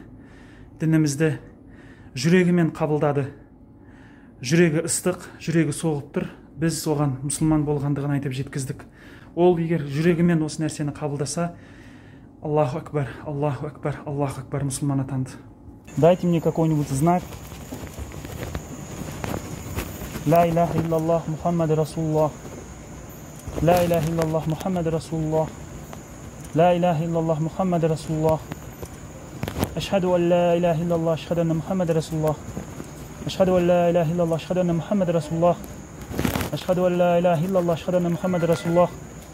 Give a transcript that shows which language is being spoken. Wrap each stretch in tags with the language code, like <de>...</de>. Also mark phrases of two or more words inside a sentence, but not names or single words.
<kk>Дінімізді жүрегімен қабылдады. Жүрегі ыстық, жүрегі соғып тұр. Біз оған мұсылман болғандығын айтып жеткіздік. Ол егер жүрегімен осы нәрсені қабылдаса,</kk> <ar>الله أكبر، الله أكبر، الله أكبر,</ar> <kk>мұсылман атанды.</kk> <ru>Дайте мне какой-нибудь знак.</ru> <ar>لا إله إلا الله محمد رسول الله. لا إله إلا الله محمد رسول الله. لا إله إلا الله محمد رسول الله. أشهد أن لا إله إلا الله أشهد أن محمد رسول الله أشهد أن لا إله إلا الله أشهد أن محمد رسول الله أشهد أن لا إله إلا الله أشهد أن محمد رسول الله</ar>